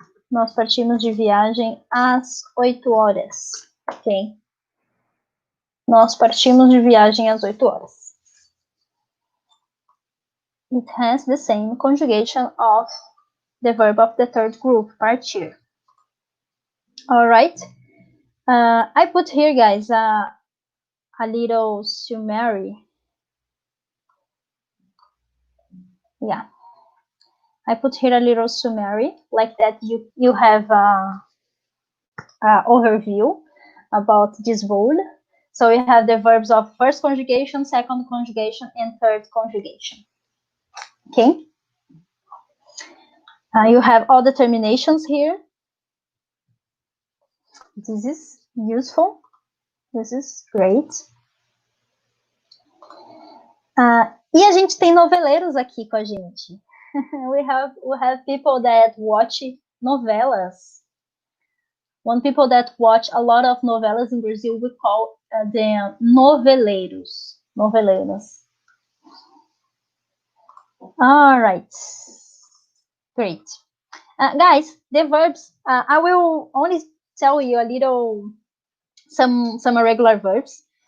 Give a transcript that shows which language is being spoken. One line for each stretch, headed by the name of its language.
Portuguese: Nós partimos de viagem às 8 horas. Ok? Nós partimos de viagem às 8 horas.
English: It has the same conjugation of the verb of the third group, partir. Alright? I put here, guys, a little summary. Yeah. I put here a little summary, like that you have a overview about this word. So we have the verbs of first conjugation, second conjugation, and third conjugation. Okay? You have all the terminations here. This is useful. This is great.
Portuguese: E a gente tem noveleiros aqui com a gente.
English: we have people that watch novelas. One people that watch a lot of novelas in Brazil, we call them noveleiros. Noveleiras. All right. Great. Guys, the verbs, I will only tell you a little, some irregular verbs.